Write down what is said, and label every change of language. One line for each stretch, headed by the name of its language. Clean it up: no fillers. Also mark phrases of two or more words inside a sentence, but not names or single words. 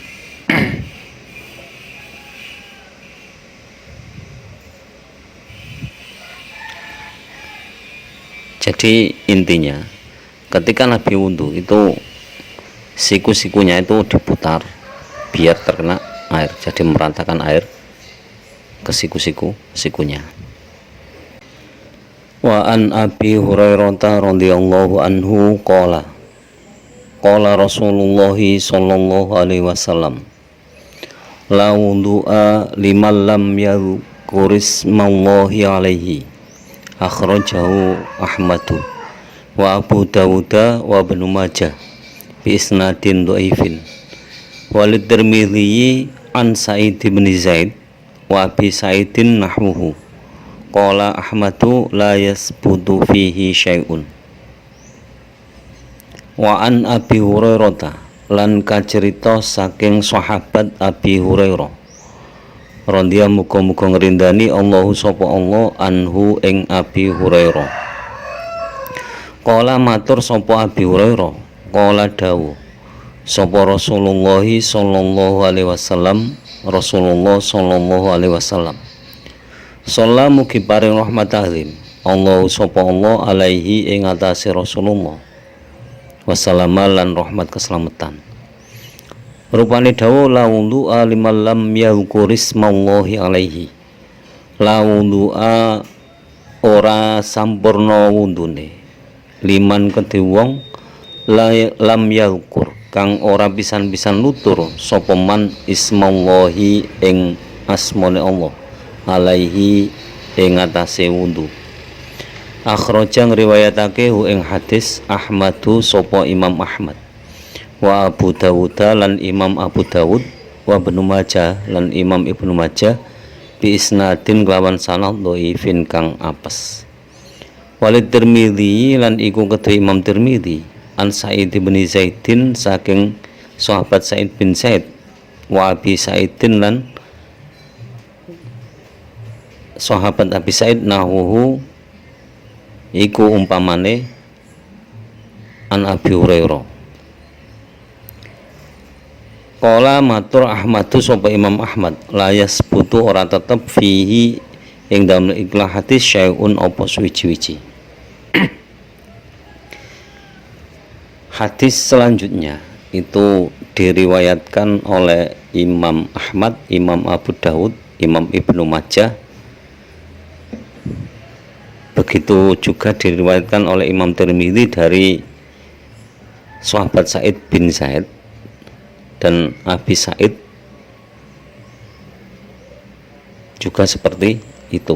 Indonesian: Jadi intinya ketika Nabi wudhu itu siku-sikunya itu diputar biar terkena air, jadi meratakan air ke siku-sikunya.
Arabic: وعن أبي هريرة رضي الله عنه قال رسول الله صلى الله عليه وسلم لا وضوء لمن لم يذكر اسم الله عليه أخرجه أحمد وأبو داود وابن ماجه بإسناد ضعيف. وللترمذي عن سعيد بن زيد وأبي سعيد نحوه قال أحمد لا يثبت فيه شيء. وعن أبي هريرة
Javanese: lan kacerita saking sahabat Abi Hurairah radhiyallahu muga-muga ngrindani Allahu sapa Allah anhu ing Abi Hurairah. Qala matur sapa Abi Hurairah, qala dawuh sapa Rasulullah
Arabic: صلى الله عليه وسلم,
Javanese: Rasulullah
Arabic: صلى الله عليه وسلم,
Javanese: shalla mugi paring rahmat azim Allah sapa Allah alaihi ing atase Rasulullah wasallam lan rahmat keselamatan. Rupane dawuh
Arabic: لا وضوء لمن لم يذكر اسم الله عليه, لا وضوء
Javanese: ora sampurna wudune liman kedhe wong
Arabic: لم يذكر
Javanese: kang ora pisan-pisan nutur sapa man ismallahi ing asmane Allah alaihi ing atase wudu. Akhraja ngriwayatake hu ing hadis Ahmadu sapa Imam Ahmad wa Abu Dawud lan Imam Abu Dawud wa Ibnu Majah lan Imam Ibnu Majah
Arabic: بإسناد
Javanese: kelawan sanad dhaifin kang apes. Walid Tirmidzi lan iku kedhe Imam Tirmidzi an Sa'id bin Zaidin saking sahabat Sa'id bin Zaid wa Abi Sa'idin lan sahabat Abi Sa'id nahwuhu iku umpamane an Abi Hurairah. Qala matur Ahmadu sapa Imam Ahmad
Arabic: لا يثبت
Javanese: ora tetep fihi ing dalem ikhlas hadis syai'un apa suwiji-wiji.
Indonesian: Hadis selanjutnya itu diriwayatkan oleh Imam Ahmad, Imam Abu Dawud, Imam Ibnu Majah. Begitu juga diriwayatkan oleh Imam Tirmidzi dari sahabat Sa'id bin Zaid dan Abi Sa'id juga seperti itu.